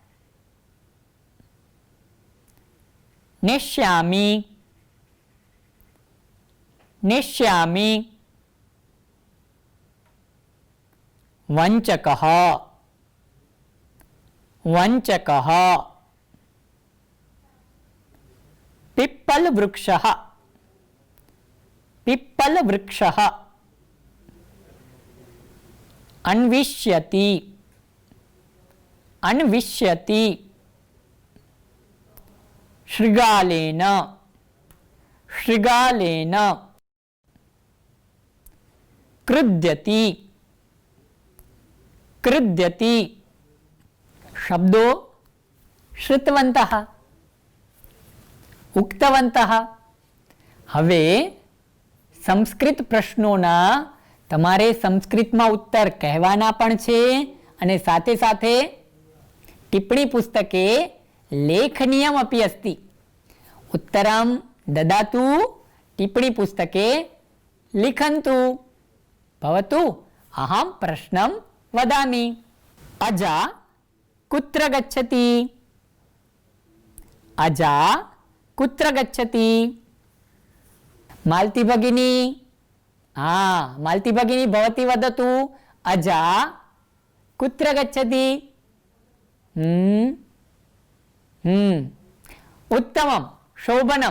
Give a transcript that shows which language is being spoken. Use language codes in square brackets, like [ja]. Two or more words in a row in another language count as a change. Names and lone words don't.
[sa] નેષ્યામિ, નેષ્યામિ. વંચકઃ, વંચકઃ. पिप्पलवृक्षः, पिप्पलवृक्षः. अन्विष्यति, अन्विष्यति. शृगालेन, शृगालेन. क्रुध्यति, क्रुध्यति. शब्दों श्रुतवन्तः, उक्तवन्तः. [gu] હવે સંસ્કૃત પ્રશ્નોના તમારે સંસ્કૃતમાં ઉત્તર કહેવાના પણ છે અને સાથે સાથે [sa] ટિપ્પણી પુસ્તકે લેખનીયમ અપી અસ્તિ. ઉત્તરમ દદાતુ, ટિપ્પણી પુસ્તકે લિખन्तु. ભવતુ અહમ પ્રશ્નમ વદામિ. અજા કુત્ર ગચ્છતિ? અજા कुत्र गच्छति? मालती भगिनी. हाँ, मालती भगिनी भवती वदतु. अजा कुत्र गच्छति? उत्तमं, शोभनम्.